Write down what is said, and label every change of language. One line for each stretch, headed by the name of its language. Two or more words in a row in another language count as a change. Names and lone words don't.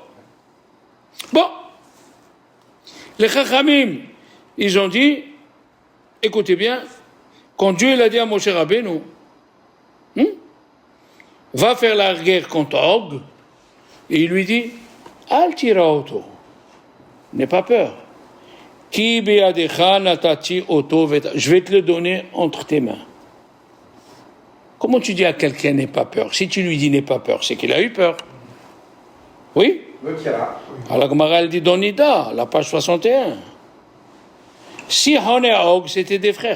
French: Bon, les Chachamim, ils ont dit, écoutez bien, quand Dieu l'a dit à Moshe Rabbeinu, va faire la guerre contre Og, et il lui dit,
Hebrew: אל תירא אותו,
French: n'aie pas peur.
Hebrew: כי בידך נתתי אותו ואת,
French: je vais te le donner entre tes mains. Comment tu dis à quelqu'un n'aie pas peur? Si tu lui dis n'aie pas peur, c'est qu'il a eu peur. Oui? Alors la Gemara elle dit dans Nida, la page 61. Sihon et Og, c'était des frères.